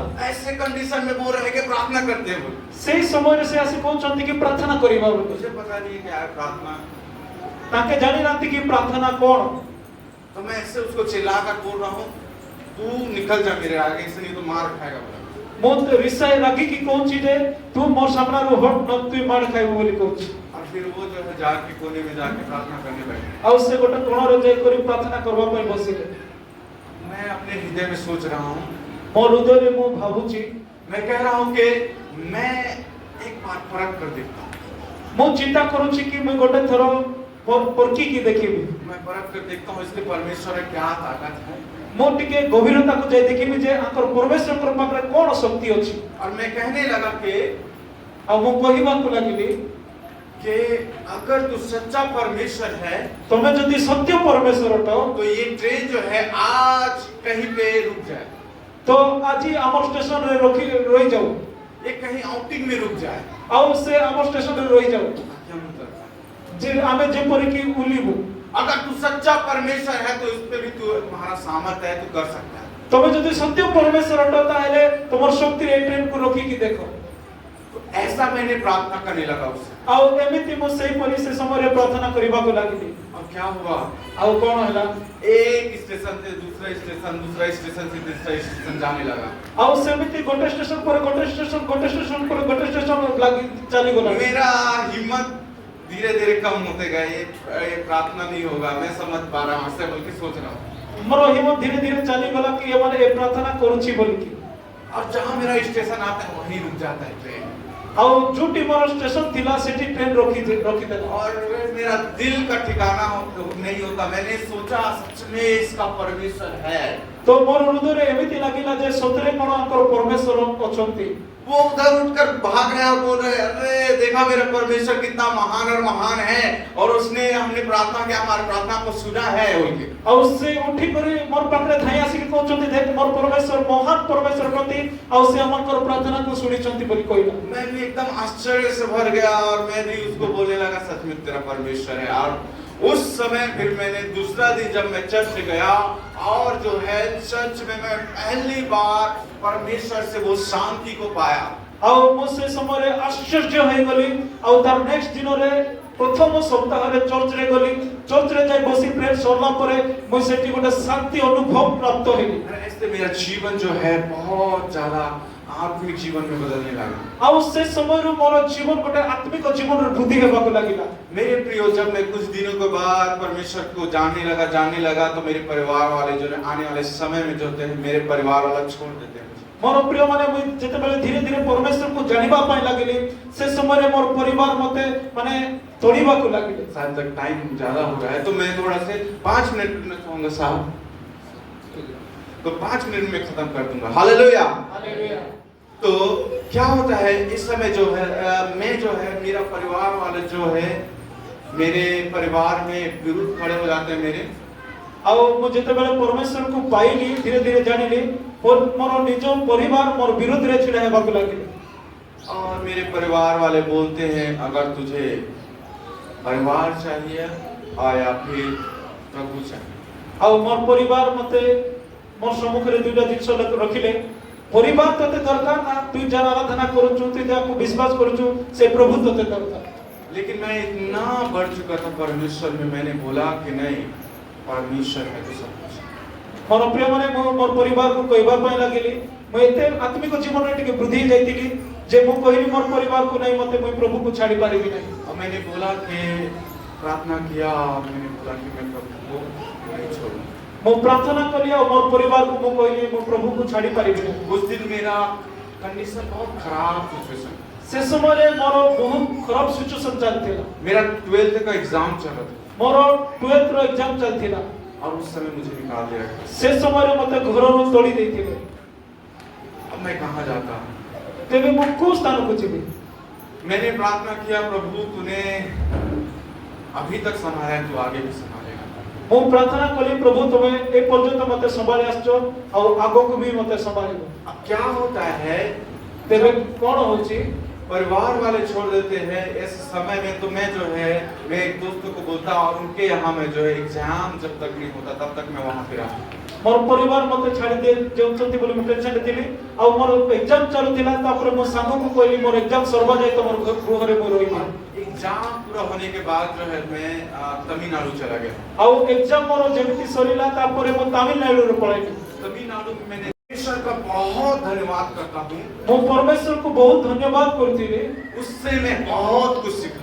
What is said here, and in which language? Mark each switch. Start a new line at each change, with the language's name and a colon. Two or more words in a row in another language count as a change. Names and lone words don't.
Hindi: ऐसे कंडीशन में बोल रहे कि प्रार्थना करते हैं।
Odia: ସେହି ସମୟ ରେ ସେ ଆସି କହୁଛନ୍ତି କି ପ୍ରାର୍ଥନା କରିବା ବୋଲ।
Hindi: मुझे पता नहीं है क्या है प्रार्थना,
Odia: ତାକୁ ଜାଣି ନାହିଁ କି ପ୍ରାର୍ଥନା କ'ଣ।
Hindi: तो मैं ऐसे उसको चिल्लाकर बोल रहा हूँ तू निकल जा मेरे आगे से, नहीं तो मार खाएगा बोला।
Odia: ମୁଁ ରିସାଏ ରାଗିକି କହୁଛି ଯେ ତୁ ମୋର ସାମ୍ନାରୁ ହଟ ନ ତୁ ମାଡ଼ ଖାଇବୁ ବୋଲି କହୁଛି।
Hindi: और फिर वो जो है जाके कोने में जाके प्रार्थना करने बैठे।
Odia: ଆଉ ସେ ଗୋଟେ କୋଣରେ ଯାଇ କରି ପ୍ରାର୍ଥନା କରିବା ପାଇଁ ବସିଲେ।
Hindi: मैं अपने हृदय में सोच रहा हूँ,
Odia: ମୋ ହୃଦୟରେ ମୁଁ ଭାବୁଛି,
Hindi: मैं कह रहा हूँ कि मैं एक बार परख कर देखता हूँ।
Odia: ମୁଁ ଚିନ୍ତା କରୁଛି କି ମୁଁ ଗୋଟେ ଥର ପରଖିକି ଦେଖିବି।
Hindi: मैं परख कर देखता हूँ इसके परमेश्वर में क्या ताकत है।
Odia: ମୁଁ ଟିକେ ଗଭୀରତାକୁ ଯାଇ ଦେଖିବି ଯେ ଆଙ୍କର ପରମେଶ୍ୱରଙ୍କ ପାଖରେ କ'ଣ ଶକ୍ତି ଅଛି।
Hindi: और मैं कहने लगा कि
Odia: ଆଉ ମୁଁ କହିବାକୁ ଲାଗିଲି
Hindi: कि अगर तू सच्चा परमेश्वर है
Odia: ତମେ ଯଦି ସତ୍ୟ ପରମେଶ୍ୱର ଅଟ
Hindi: तो ये ट्रेन जो है आज कहीं पे रुक जाए,
Odia: ତ ଆଜି ଆମର ଷ୍ଟେସନରେ ରହିଯାଉ,
Hindi: ये कहीं आउटिंग में रुक जाए
Odia: ଆଉ ସେ ଆମ ଷ୍ଟେସନରେ ରହିଯାଉ
Hindi: ताकि हम उतर पाए।
Odia: ଯେ ଆମେ ଯେପରିକି ଉଲିବୁ।
Hindi: अगर तू सच्चा परमेश्वर है तो इस पे भी तू तुम्हारा सामर्थ है, तू कर सकता है।
Odia: ତମେ ଯଦି ସତ୍ୟ ପରମେଶ୍ୱର ଅଟ ତାହେଲେ ତମର ଶକ୍ତିରେ ଏ ଟ୍ରେନକୁ ରଖିକି ଦେଖ।
Hindi: तो ऐसा मैंने प्रार्थना करने लगा उससे।
Odia: ଆଉ ଏମିତି ମୁଁ ସେହିପରି ସେ ସମୟରେ ପ୍ରାର୍ଥନା କରିବାକୁ ଲାଗିଲି।
Hindi: और क्या हुआ,
Odia: ଆଉ କ'ଣ ହେଲା,
Hindi: एक स्टेशन से दूसरा स्टेशन, दूसरा स्टेशन से तीसरा स्टेशन जाने लगा।
Odia: ଆଉ ସେମିତି ଗୋଟେ ଷ୍ଟେସନ ପରେ ଗୋଟେ ଷ୍ଟେସନ, ଗୋଟେ ଷ୍ଟେସନ ପରେ ଗୋଟେ ଷ୍ଟେସନ ଲାଗି ଚାଲିଗଲା।
Hindi: मेरा हिम्मत धीरे धीरे कम होते गए, ये प्रार्थना नहीं होगा, मैं समझ पा रहा हूँ, ऐसे बल्कि सोच रहा हूँ।
Odia: ମୋର ହିମ୍ମତ ଧୀରେ ଧୀରେ ଚାଲିଗଲା କି ଏମାନେ ଏ ପ୍ରାର୍ଥନା କରୁଛି ବୋଲିକି।
Hindi: और जहाँ मेरा स्टेशन आता है वहीं रुक जाता है ट्रेन।
Odia: ଆଉ ଯୋଉଠି ମୋର ଷ୍ଟେସନ ଥିଲା ସେଠି ଟ୍ରେନ ରଖିଦେଲା।
Hindi: और मेरा दिल का ठिकाना नहीं होता। मैंने सोचा सच में इसका परमेश्वर है।
Odia: ତ ମୋର ହୃଦୟରେ ଏମିତି ଲାଗିଲା ଯେ ସତରେ କ'ଣ ଆଙ୍କର ପରମେଶ୍ୱର ଅଛନ୍ତି।
Hindi: वो उधर उठकर भाग रहे और बोल रहे, अरे देखा मेरा परमेश्वर कितना महान और महान है, और उसने हमने प्रार्थना किया, हमारी प्रार्थना को सुना है बोल के।
Odia: ଆଉ ସେ ଉଠି କରି ମୋର ପାଖରେ ଥାଇ ଆସିକି କହୁଛନ୍ତି ଦେଖ ମୋର ପରମେଶ୍ୱର ମହାନ ପରମେଶ୍ୱର ଅଛନ୍ତି, ଆଉ ସେ ଆମଙ୍କର ପ୍ରାର୍ଥନାକୁ ଶୁଣିଛନ୍ତି ବୋଲି କହିଲା।
Hindi: मैं भी एकदम आश्चर्य से भर गया और मैं भी उसको बोलने लगा सच में तेरा परमेश्वर है। और उस समय फिर मैंने दूसरा दिन जब मैं चर्च गया और जो है चर्च में मैं पहली बार परमेश्वर से वो शांति को पाया।
Odia: ଆଉ ମୁଁ ସେ ସମୟରେ ଆଶ୍ଚର୍ଯ୍ୟ ହେଇଗଲି। ଆଉ ତାର ନେକ୍ସଟ ଦିନରେ ପ୍ରଥମ ସପ୍ତାହରେ ଚର୍ଚ୍ଚରେ ଗଲି। ଚର୍ଚ୍ଚରେ ଯାଇ ବସି ପ୍ରେୟର ସରିଲା ପରେ ମୁଁ ସେଠି ଗୋଟେ ଶାନ୍ତି ଅନୁଭବ ପ୍ରାପ୍ତ ହେଲି।
Hindi: ऐसे मेरा जीवन जो है बहुत ज्यादा आत्मिक जीवन में बदलने लगा।
Odia: ଆଉ ସେ ସମୟରୁ ମୋର ଜୀବନ ଗୋଟେ ଆତ୍ମିକ ଜୀବନରେ ବୃଦ୍ଧି ହେବାକୁ ଲାଗିଲା।
Hindi: मेरे प्रियो, जब मैं कुछ दिनों के बाद परमेश्वर को जानने लगा तो मेरे परिवार वाले जो आने वाले समय में जो होते हैं मेरे परिवार वाला छोड़ देते हैं।
Odia: ମୋର ପ୍ରିୟ ମାନେ ମୁଁ ଯେତେବେଳେ ଧୀରେ ଧୀରେ ପରମେଶ୍ୱରକୁ ଜାଣିବା ପାଇଁ ଲାଗିଲି ସେ ସମୟରେ ମୋର ପରିବାର ମତେ ମାନେ ତୋଡ଼ିବାକୁ ଲାଗିଲେ।
Hindi: शायद तक टाइम ज्यादा हो रहा है तो मैं थोड़ा से 5 मिनट में चाहूंगा साहब, तो 5 मिनट में खत्म कर दूंगा। हालेलुया। हालेलुया। तो क्या होता है इस समय जो है मैं जो है मेरा परिवार वाले जो है मेरे परिवार में विरुद्ध खड़े हो जाते हैं मेरे।
Odia: ଆଉ ମୁଁ ଯେତେବେଳେ ପରମେଶ୍ୱରକୁ ପାଇଲି ଧୀରେ ଧୀରେ ଜାଣିଲି ମୋର ନିଜ ପରିବାର ମୋର ବିରୁଦ୍ଧରେ ଛିଡ଼ା ହେବାକୁ ଲାଗିଲେ।
Hindi: और मेरे परिवार वाले बोलते हैं अगर तुझे परिवार चाहिए या फिर प्रभु चाहिए।
Odia: ଆଉ ମୋର ପରିବାର ମତେ ମୋର ସମ୍ମୁଖରେ ଦୁଇଟା ଜିନିଷ ରଖିଲେ। ପରିବାର ତତେ ଦରକାର ନା ତୁ ଯାହାର ଆରାଧନା କରୁଛୁ ତୁ ଯାହାକୁ ବିଶ୍ୱାସ କରୁଛୁ ସେ ପ୍ରଭୁ ତତେ ଦରକାର।
Hindi: लेकिन मैं इतना बढ़ चुका था परमेश्वर में, मैंने बोला कि नहीं परमेश्वर है तो सब कुछ।
Odia: ମୋର ପ୍ରିୟମାନେ ମୁଁ ମୋର ପରିବାରକୁ କହିବା ପାଇଁ ଲାଗିଲି। ମୁଁ ଏତେ ଆତ୍ମିକ ଜୀବନରେ ଟିକେ ବୃଦ୍ଧି ଯାଇଥିଲି ଯେ ମୁଁ କହିଲି ମୋର ପରିବାରକୁ ନାହିଁ ମତେ ମୁଁ ପ୍ରଭୁକୁ ଛାଡ଼ି ପାରିବି ନାହିଁ।
Hindi: और मैंने बोला कि प्रार्थना किया, मैंने बोला कि मैं प्रभु को नहीं छोड़ूंगा।
Odia: ମୁଁ ପ୍ରାର୍ଥନା କଲି ଆଉ ମୋର ପରିବାରକୁ ମୁଁ କହିଲି ମୁଁ ପ୍ରଭୁକୁ ଛାଡ଼ି ପାରିବି ନାହିଁ।
Hindi: उस दिन मेरा कंडीशन बहुत खराब सिचुएशन,
Odia: ସେ ସମୟରେ ମୋର ବହୁତ ଖରାପ ସିଚୁଏସନ ଚାଲିଥିଲା।
Hindi: मेरा 12th का एग्जाम चल रहा था
Odia: ମୋର 12th ର ଏକ୍ସାମ ଚାଲିଥିଲା।
Hindi: और उस समय मुझे निकाल दिया गया।
Odia: ସେ ସମୟରେ ମତେ ଘରରୁ ତୋଳି ଦେଇଥିଲେ।
Hindi: अब मैं कहाँ जाता?
Odia: ତେବେ ମୁଁ କୋଉ ସ୍ଥାନକୁ ଯିବି?
Hindi: मैंने प्रार्थना किया प्रभु तूने अभी तक संभाला है, तू आगे भी संभालेगा।
Odia: ମୁଁ ପ୍ରାର୍ଥନା କଲି ପ୍ରଭୁ ତମେ ଏ ପର୍ଯ୍ୟନ୍ତ ମତେ ସମ୍ଭାଳି ଆସିଛ ଆଉ ଆଗକୁ ବି ମତେ ସମ୍ଭାଳିବ।
Hindi: अब क्या होता है
Odia: ତେବେ କ'ଣ ହଉଛି
Hindi: परिवार वाले छोड़ देते हैं इस समय में, तो मैं जो है मैं एक दोस्त को बोलता और उनके यहाँ में जो है एग्जाम जब तक नहीं होता तब तक मैं वहाँ पे रहा।
Odia: ମୋର ପରିବାର ମତେ ଛାଡ଼ି ଦେଉଛନ୍ତି ବୋଲି ମୁଁ ଟେନସନରେ ଥିଲି। ଆଉ ମୋର ଏକ୍ସାମ ଚାଲୁଥିଲା ତାପରେ ମୋ ସାଙ୍ଗକୁ କହିଲି ମୋର ଏକ୍ସାମ ସରିବା ଯାଏ ତମର ଗୃହରେ ମୁଁ ରହିବି।
Hindi: एग्जाम पूरा होने के बाद जो है मैं तमिलनाडु चला गया।
Odia: ଆଉ ଏକ୍ସାମ ମୋର ଯେମିତି ସରିଲା ତାପରେ ମୁଁ ତାମିଲନାଡୁରେ ପଳାଇଲି।
Hindi: तमिलनाडु में मैंने ईश्वर का बहुत धन्यवाद करता हूँ।
Odia: ମୁଁ ପରମେଶ୍ୱରକୁ ବହୁତ ଧନ୍ୟବାଦ କରୁଥିଲି।
Hindi: उससे मैं बहुत कुछ सीखा।